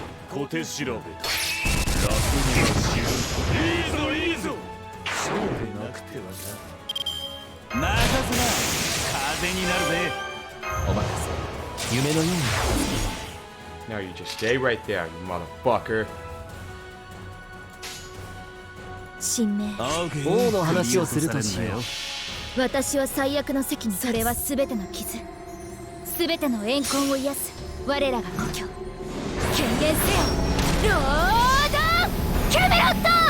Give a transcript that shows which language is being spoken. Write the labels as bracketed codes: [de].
[ja] 小手調べ。楽には死ぬ。いいぞいいぞ。そうでなくてはな。任せな。風になるぜ。お任せ。夢のように。 [en] Now you just stay right there, you motherfucker. [ja] 神明、王の話をするとしよう。私は最悪の席に。それは全ての傷、全ての怨恨を癒す我らが故郷。権限せよ、ロード・キャメロット。